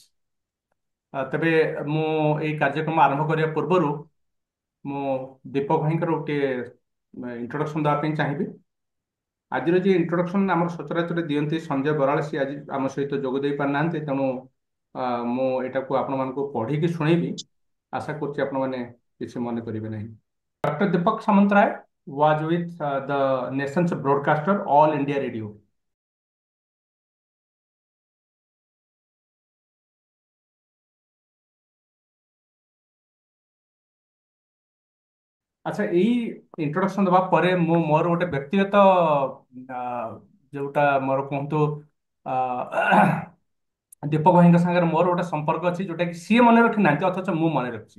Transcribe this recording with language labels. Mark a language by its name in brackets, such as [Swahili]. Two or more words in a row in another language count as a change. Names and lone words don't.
[Odia] ତେବେ ମୁଁ ଏଇ କାର୍ଯ୍ୟକ୍ରମ ଆରମ୍ଭ କରିବା ପୂର୍ବରୁ ମୁଁ ଦୀପକ ଭାଇଙ୍କର ଗୋଟିଏ ଇଣ୍ଟ୍ରୋଡକ୍ସନ ଦେବା ପାଇଁ ଚାହିଁବି। ଆଜିର ଯେ ଇଣ୍ଟ୍ରୋଡକ୍ସନ ଆମର ସଚରାଚର ଦିଅନ୍ତି ସଞ୍ଜୟ ବରାଳ, ସିଏ ଆଜି ଆମ ସହିତ ଯୋଗ ଦେଇ ପାରିନାହାନ୍ତି। ତେଣୁ ମୁଁ ଏଟାକୁ ଆପଣମାନଙ୍କୁ ପଢ଼ିକି ଶୁଣେଇବି। ଆଶା କରୁଛି ଆପଣମାନେ କିଛି ମନେ କରିବେ ନାହିଁ। ଡକ୍ଟର ଦୀପକ ସାମନ୍ତରାୟ [English] was with the nation's broadcaster All India Radio. [Odia] ଆଚ୍ଛା, ଏଇ ଇଣ୍ଟ୍ରୋଡକ୍ସନ ଦେବା ପରେ ମୁଁ ମୋର ଗୋଟେ ବ୍ୟକ୍ତିଗତ ଯୋଉଟା ମୋର କୁହନ୍ତୁ ଆ, ଦୀପକ ଭାଇଙ୍କ ସାଙ୍ଗରେ ମୋର ଗୋଟେ ସମ୍ପର୍କ ଅଛି, ଯୋଉଟା କି ସିଏ ମନେ ରଖିନାହାନ୍ତି ଅଥଚ ମୁଁ ମନେ ରଖିଛି।